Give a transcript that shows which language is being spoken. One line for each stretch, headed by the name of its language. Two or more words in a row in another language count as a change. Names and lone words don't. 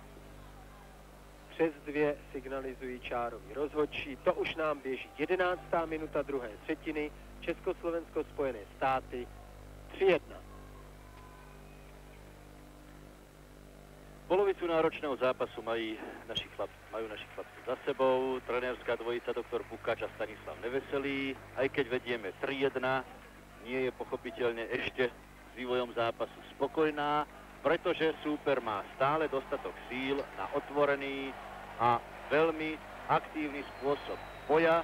Czech: Přes 2 signalizují čárový rozhodčí. To už nám běží 11. minuta druhé třetiny. Československo, Spojené státy 3-1.
Slovak: Polovicu náročného zápasu majú naši chlapci za sebou. Trenérska dvojica doktor Pukač a Stanislav Neveselý. Aj keď vedieme 3-1, nie je pochopiteľne ešte s vývojom zápasu spokojná, pretože súper má stále dostatok síl na otvorený a veľmi aktívny spôsob boja.